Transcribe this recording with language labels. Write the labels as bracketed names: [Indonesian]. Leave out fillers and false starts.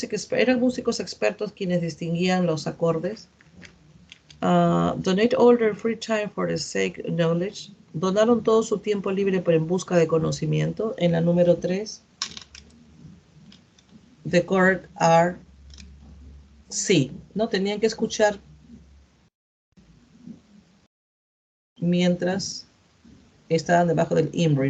[Spanish] Eran músicos expertos quienes distinguían los acordes. [English] Donate all their free time for the sake of knowledge. [Spanish] Donaron todo su tiempo libre en busca de conocimiento. En la número 3. [English] The correct are [Spanish] sí. No tenían que escuchar mientras estaban debajo del IMRI.